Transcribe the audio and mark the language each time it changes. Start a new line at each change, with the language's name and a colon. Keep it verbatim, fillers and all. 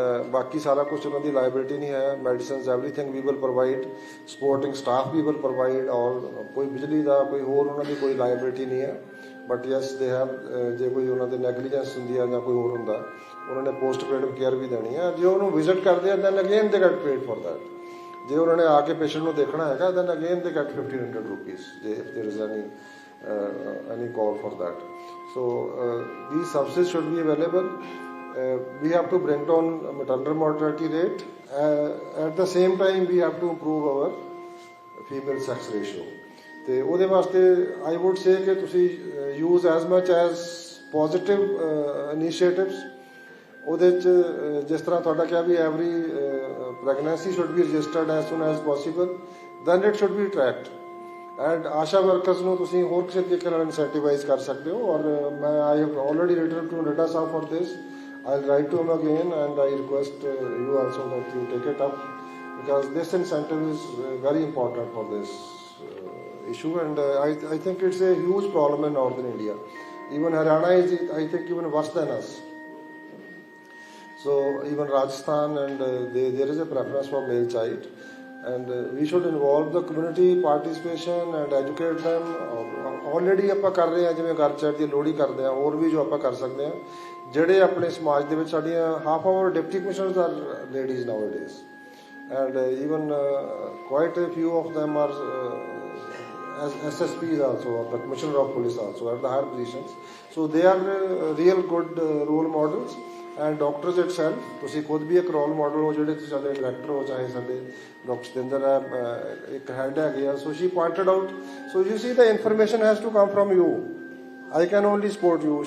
Punjabi: ਬਾਕੀ ਸਾਰਾ ਕੁਛ ਉਹਨਾਂ ਦੀ ਲਾਇਬਿਲਿਟੀ ਨਹੀਂ ਹੈ
English: medicines everything we will provide
Punjabi: supporting staff we will provide ਔਰ ਕੋਈ ਬਿਜਲੀ ਦਾ ਕੋਈ ਹੋਰ ਉਹਨਾਂ ਦੀ ਕੋਈ ਲਾਇਬਿਲਿਟੀ ਨਹੀਂ ਹੈ
English: but yes they have
Punjabi: ਜੇ ਕੋਈ ਉਹਨਾਂ ਦੇ ਨੈਗਲੀਜੈਂਸ ਹੁੰਦੀ ਆ ਜਾਂ ਕੋਈ ਹੋਰ ਹੁੰਦਾ ਉਹਨਾਂ ਨੇ ਪੋਸਟ ਪੇਡ ਕੇਅਰ ਵੀ ਦੇਣੀ ਹੈ ਜੇ ਉਹਨੂੰ ਵਿਜ਼ਿਟ ਕਰਦੇ ਆ
English: then again they get paid for that
Punjabi: ਜੇ ਉਹਨਾਂ ਨੇ ਆ ਕੇ ਪੇਸ਼ੈਂਟ ਨੂੰ ਦੇਖਣਾ ਹੈਗਾ
English: then again they get fifteen hundred rupees
Punjabi: ਜੇ
English: If there is any uh, any call for that. So uh, these services should be available. Uh, we have to bring down maternal mortality rate. Uh, at the same time, we have to improve our female sex ratio.
Punjabi: ਤੇ ਉਹਦੇ ਵਾਸਤੇ
English: I would say
Punjabi: ਕਿ ਤੁਸੀਂ
English: Use as much as positive initiatives.
Punjabi: ਉਹਦੇ 'ਚ ਅਹ, ਜਿਸ ਤਰ੍ਹਾਂ ਤੁਹਾਡਾ ਕਿਹਾ we
English: every pregnancy should be registered as soon as possible, then it should be tracked and ASHA workers
Punjabi: ਨੂੰ ਤੁਸੀਂ ਹੋਰ ਕਿਸੇ ਤਰੀਕੇ ਨਾਲ ਇਨਸੈਂਟੀਵਾਈਜ਼ ਕਰ ਸਕਦੇ ਹੋ. ਔਰ ਮੈਂ
English: I have already written to Nadda sahib for this, I will write to him again and I request you also that you take it up because this incentive is very important for this issue, and uh, I, I think it's a huge problem in northern India. Even Haryana is, I think, even worse than us. So even Rajasthan, and uh, they, there is a preference for male child, and uh, we should involve the community participation and educate them. Already
Punjabi: ਆਪਾਂ ਕਰ ਰਹੇ ਹਾਂ, ਜਿਵੇਂ ਘਰ ਚੜ੍ਹ ਦੀ ਲੋਹੜੀ ਕਰਦੇ ਹਾਂ, ਹੋਰ ਵੀ ਜੋ ਆਪਾਂ ਕਰ ਸਕਦੇ ਹਾਂ ਜਿਹੜੇ ਆਪਣੇ ਸਮਾਜ ਦੇ ਵਿੱਚ ਸਾਡੀਆਂ
English: half our deputy commissioners are ladies nowadays, and uh, even uh, quite a few of them are uh, as S S Ps also, or the Commissioner of Police also, at the higher positions. So they are uh, real good uh, role models, and doctors itself,
Punjabi: ਤੁਸੀਂ ਖੁਦ ਵੀ ਇੱਕ role model ਹੋ, ਜਿਹੜੇ ਤੁਸੀਂ ਸਾਡੇ director ਹੋ ਚਾਹੇ ਸਾਡੇ ਡਾਕਟਰ ਸਤਿੰਦਰ ਹੈ, ਇੱਕ ਹੈਡ ਹੈਗੇ ਆ.
English: So she pointed out, so you see the information has to come from you, I can only support you.